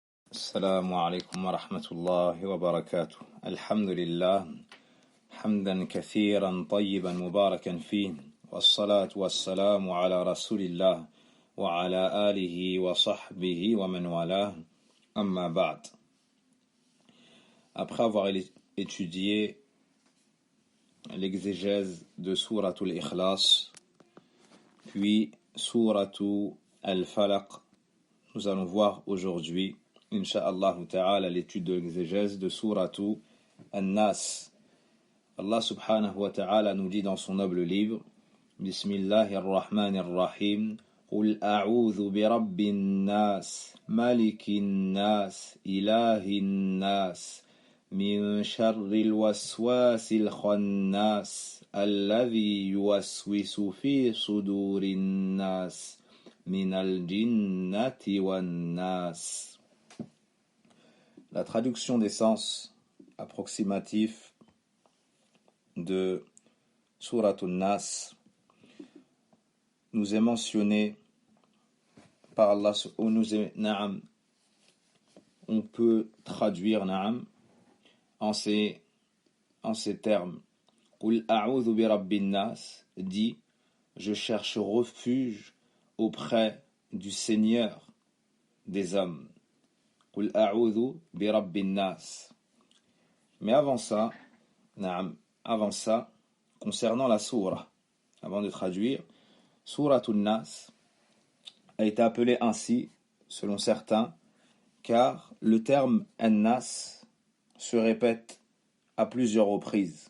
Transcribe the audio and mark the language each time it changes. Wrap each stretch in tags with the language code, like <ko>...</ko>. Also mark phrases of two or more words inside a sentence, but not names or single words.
<ar>السلام عليكم ورحمة الله وبركاته. الحمد لله حمدا كثيرا طيبا مباركا فيه، والصلاة والسلام على رسول الله وعلى آله وصحبه ومن والاه. أما بعد.</ar> <fr>Après avoir étudié l'exégèse de Souratul Ikhlas, puis Souratul Al-Falaq, nous allons voir aujourd'hui</fr> <ar>إن شاء الله تعالى</ar> <fr>l'étude de l'exégèse de Souratul An-Nas.</fr> <ar>الله سبحانه وتعالى</ar> <fr>nous dit dans son noble livre</fr> <ar>بسم الله الرحمن الرحيم قل أعوذ برب الناس ملك الناس إله الناس من شر الوسواس الخناس الذي يوسوس في صدور الناس من الجنة والناس.</ar> <fr>La traduction des sens approximatifs de Souratul Nas nous est mentionnée par Allah, on peut traduire na'am en ces termes.</fr> <ar>قل أعوذ برب الناس,</ar> <fr>dit je cherche refuge auprès du Seigneur des hommes.</fr> <ar>قل أعوذ برب الناس.</ar> <fr>Mais avant ça, concernant la sourate, avant de traduire, Souratul Nas a été appelée ainsi, selon certains, car le terme An-Nas se répète à plusieurs reprises.</fr>